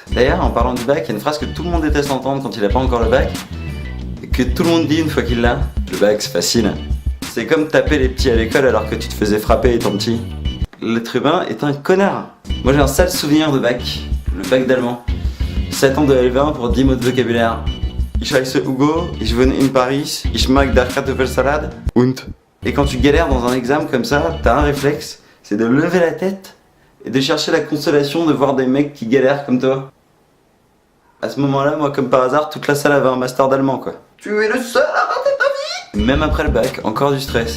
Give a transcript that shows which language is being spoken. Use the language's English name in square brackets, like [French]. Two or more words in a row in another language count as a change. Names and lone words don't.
[French] D'ailleurs en parlant du bac, il y a une phrase que tout le monde déteste entendre quand il a pas encore le bac, et que tout le monde dit une fois qu'il l'a. Le bac c'est facile. C'est comme taper les petits à l'école alors que tu te faisais frapper étant petit. L'être humain est un connard. Moi j'ai un sale souvenir de bac, le bac d'allemand. 7 ans de L20 pour 10 mots de vocabulaire. [German] Ich heiße Hugo, ich wohne in Paris, ich mag der Kartoffelsalade und. [French] Et quand tu galères dans un examen comme ça, t'as un réflexe, c'est de lever la tête et de chercher la consolation de voir des mecs qui galèrent comme toi. À ce moment-là, moi comme par hasard, toute la salle avait un master d'allemand quoi. Tu es le seul à rater ta vie. Même après le bac, encore du stress.